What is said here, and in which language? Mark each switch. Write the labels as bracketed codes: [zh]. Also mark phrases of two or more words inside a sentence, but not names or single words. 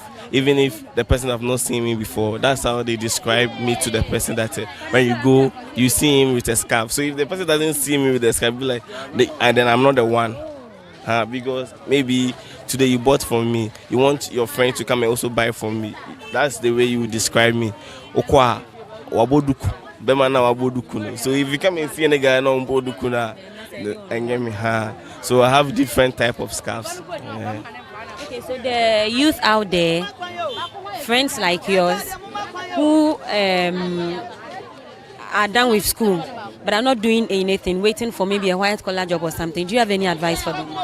[en] Even if the person have not seen me before, that's how they describe me to the person, that when you go, you see him with a scarf. So if the person doesn't see me with the scarf, be like, and then I'm not the one. Because maybe today you bought from me, you want your friend to come and also buy from me. That's the way you would describe me. Okwa waboduku, bemana waboduku. So if you come and see any guy no waboduku na, and get me So I have different type of scarves. Yeah. Okay, so the youth out there, friends like yours, who are done with school but are not doing anything, waiting for maybe a white collar job or something, do you have any advice for them?